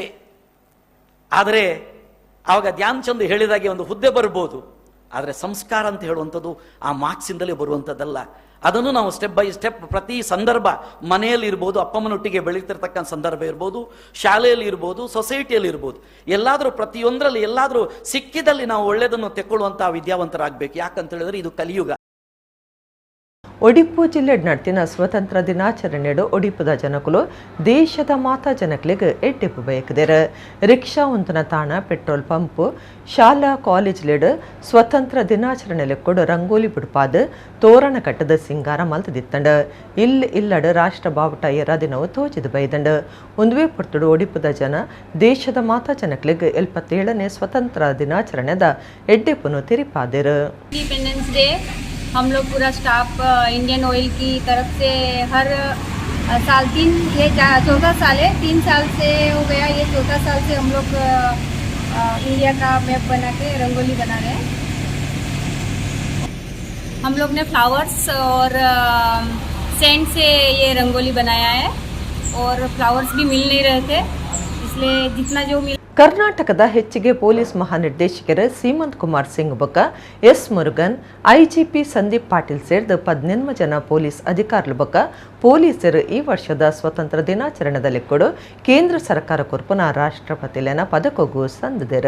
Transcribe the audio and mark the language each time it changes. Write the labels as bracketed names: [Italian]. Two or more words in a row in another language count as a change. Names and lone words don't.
[Kannada] ಆದರೆ ಆವಾಗ ಧ್ಯಾನ್ ಚಂದ್ ಹೇಳಿದಾಗೆ ಒಂದು ಹುದ್ದೆ ಬರ್ಬೋದು, ಆದರೆ ಸಂಸ್ಕಾರ ಅಂತ ಹೇಳುವಂಥದ್ದು ಆ ಮಾರ್ಕ್ಸಿಂದಲೇ ಬರುವಂಥದ್ದಲ್ಲ. ಅದನ್ನು ನಾವು [English] step by step [Kannada] ಪ್ರತಿ ಸಂದರ್ಭ, ಮನೆಯಲ್ಲಿ ಇರ್ಬೋದು, ಅಪ್ಪಮ್ಮನೊಟ್ಟಿಗೆ ಬೆಳೀತಿರ್ತಕ್ಕಂಥ ಸಂದರ್ಭ ಇರ್ಬೋದು, ಶಾಲೆಯಲ್ಲಿ ಇರ್ಬೋದು, ಸೊಸೈಟಿಯಲ್ಲಿ ಇರ್ಬೋದು, ಎಲ್ಲಾದರೂ ಪ್ರತಿಯೊಂದರಲ್ಲಿ ಎಲ್ಲಾದರೂ ಸಿಕ್ಕಿದಲ್ಲಿ ನಾವು ಒಳ್ಳೆಯದನ್ನು ತೆಕ್ಕೊಳ್ಳುವಂಥ ವಿದ್ಯಾವಂತರಾಗಬೇಕು. ಯಾಕಂತ ಹೇಳಿದ್ರೆ ಇದು ಕಲಿಯುಗ. [Tulu] ಒಡಿಪು ಜಿಲ್ಲೆ ನಡ್ತಿನ ಸ್ವತಂತ್ರ ದಿನಾಚರಣೆಡು ಒಡಿಪುದ ಜನಕುಲು ದೇಶದ ಮಾತಾ ಜನಕಲಿಗೆ ಎಡ್ಡೆಪ್ಪು ಬಯಕದೇರ. ರಿಕ್ಷಾ ಉಂತನ ತಾಣ, [English] petrol pump, [Tulu] ಶಾಲಾ ಕಾಲೇಜ್ಲೆಡ್ ಸ್ವತಂತ್ರ ದಿನಾಚರಣೆಲೆ ಕೊಡು ರಂಗೋಲಿ ಬಿಡ್ಪಾದ ತೋರಣ ಕಟ್ಟದ ಸಿಂಗಾರ ಮಲ್ತದಿತ್ತಂಡ. ಇಲ್ಲಡ್ ರಾಷ್ಟ್ರ ಬಾವುಟ ಏರ ದಿನವು ತೋಚಿದ ಬೈದಂಡ. ಒಂದುವೇ ಪುರ್ತುಡು ಒಡಿಪುದ ಜನ ದೇಶದ ಮಾತಾ ಜನಕಲಿಗೆ 77ನೇ ಸ್ವತಂತ್ರ ದಿನಾಚರಣೆದ ಎಡ್ಡೆಪ್ಪುನು ತಿರಿಪಾದೇರು. [Hindi] हम लोग पूरा स्टाफ इंडियन ऑयल की तरफ से हर साल चौथा साल है, 3 साल से हो गया, ये चौथा साल से हम लोग इंडिया का मैप बना के रंगोली बना रहे हैं. हम लोग ने फ्लावर्स और सेंट से ये रंगोली बनाया है और फ्लावर्स भी मिल नहीं रहे थे, इसलिए जितना जो मिल. [Tulu] ಕರ್ನಾಟಕದ ಹೆಚ್ಚಿಗೆ ಪೊಲೀಸ್ ಮಹಾನಿರ್ದೇಶಕರು ಸೀಮಂತ್ ಕುಮಾರ್ ಸಿಂಗ್ ಬೊಕ್ಕ ಎಸ್ ಮುರುಗನ್, ಐಜಿಪಿ ಸಂದೀಪ್ ಪಾಟೀಲ್ ಸೇರಿದ 18 ಜನ ಪೊಲೀಸ್ ಅಧಿಕಾರುలు ಬೊಕ್ಕ ಪೊಲೀಸರು ಈ ವರ್ಷದ ಸ್ವತಂತ್ರ ದಿನಾಚರಣೆದಲ್ಲಿ ಕೊಡು ಕೇಂದ್ರ ಸರ್ಕಾರ ಕೊರ್ಪುನ ರಾಷ್ಟ್ರಪತಿಲೇನ ಪದಕಗೂ ಸಂದಿದರು.